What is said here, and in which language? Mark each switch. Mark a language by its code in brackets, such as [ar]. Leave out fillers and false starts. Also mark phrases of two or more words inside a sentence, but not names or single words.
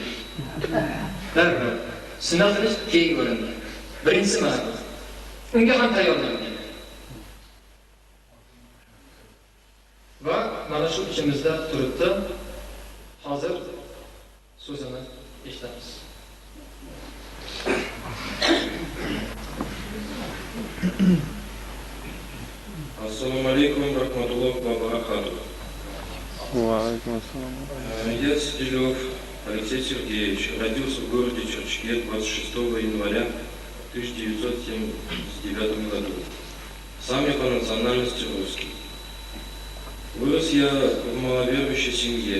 [uz] Darrov. Sunnat qilish keyin bo'ladi. Birinchisi mana bu. Unga ham tayyorlangan. Va mana shu ichimizda turibdi. Hozir so'zini eshitamiz. [ar] السلام عليكم، رحمة الله وبركاته. [ru] Я Стилев Алексей Сергеевич, родился в городе Черчке 26 января 1979 году. Сам я по национальности русский. Вырос я в маловерующей семье.